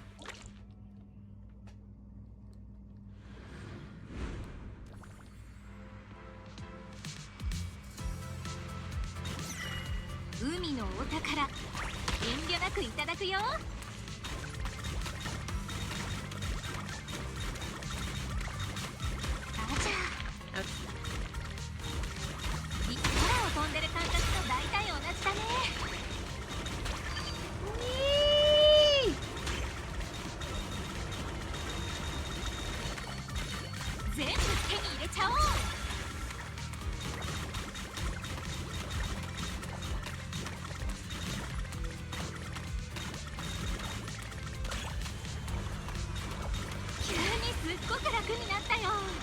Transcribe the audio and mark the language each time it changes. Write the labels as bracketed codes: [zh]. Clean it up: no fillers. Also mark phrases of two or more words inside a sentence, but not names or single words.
[ja] 海のお宝、遠慮なくいただくよ. Aja. 空を飛んでる感覚と大体同じだね。全部手に入れちゃおう。急にすっごく楽になったよ。